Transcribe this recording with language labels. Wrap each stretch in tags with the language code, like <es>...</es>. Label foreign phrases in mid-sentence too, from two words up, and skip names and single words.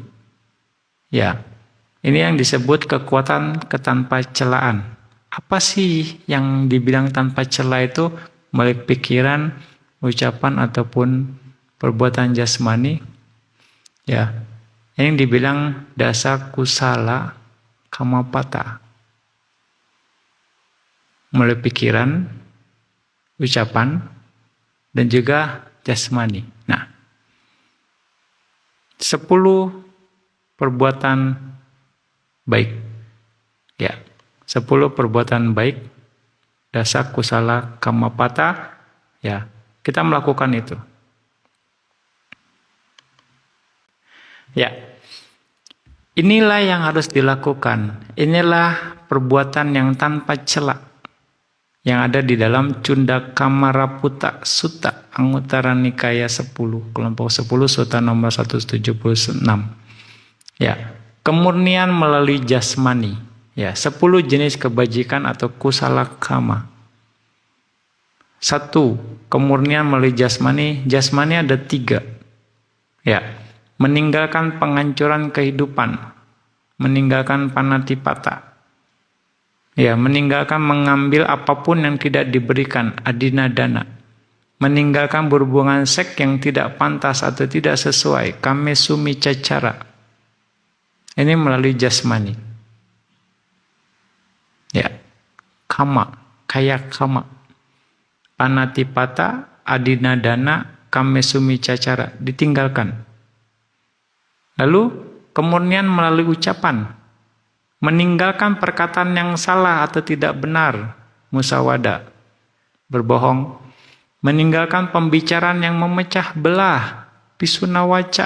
<id>Ya, ini yang disebut kekuatan ketanpa celaan. Apa sih yang dibilang tanpa cela itu? Baik pikiran, ucapan, ataupun perbuatan jasmani. Ya, yang dibilang</id> <pi>dasa kusala kamapata.</pi> <id>Mulai pikiran, ucapan, dan juga jasmani. Nah, 10 perbuatan baik. Ya, 10 perbuatan baik,</id> <pi>dasa kusala kamapata.</pi> <id>Ya, kita melakukan itu. Ya, inilah yang harus dilakukan. Inilah perbuatan yang tanpa cela yang ada di dalam Cundakamaraputa Sutta Anguttara Nikaya 10, kelompok 10, Sutta nomor 176. Ya, kemurnian melalui jasmani. Ya, 10 jenis kebajikan atau</id> <pi>kusala kama.</pi> <id>1. Kemurnian melalui jasmani. Jasmani ada 3. Ya, meninggalkan penghancuran kehidupan. meninggalkan panatipata. Ya, meninggalkan mengambil apapun yang tidak diberikan, adinadana. Meninggalkan berhubungan seks yang tidak pantas atau tidak sesuai,</id> <pi>kamesumi cacara.</pi> <id>Ini melalui jasmani. Ya, kama, kayak kama.</id> <pi>Panatipata, adinadana, kamesumi cacara,</pi> <id>ditinggalkan. Lalu kemurnian melalui ucapan. Meninggalkan perkataan yang salah atau tidak benar, musawada, berbohong. Meninggalkan pembicaraan yang memecah belah, pisunawaca.</id>